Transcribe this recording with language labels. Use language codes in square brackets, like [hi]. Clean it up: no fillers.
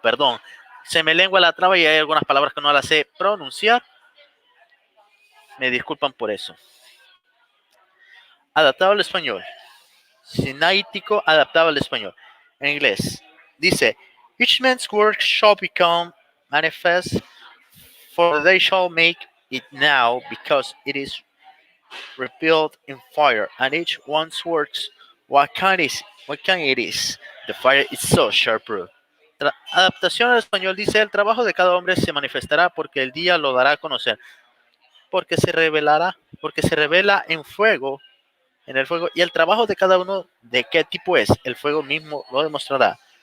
[es] Perdón, se me lengua la traba y hay algunas palabras que no las sé pronunciar. Me disculpan por eso. Adaptado al español. Sináitico adaptado al español. En inglés dice: [en] Each man's work shall become manifest, for they shall make it now, because it is revealed in fire, and each one's works, what kind it is, the fire itself shall prove. [es] Adaptación al español dice: el trabajo de cada hombre se manifestará, porque el día lo dará a conocer, porque se revela en el fuego, y el trabajo de cada uno de qué tipo es, el fuego mismo lo demostrará.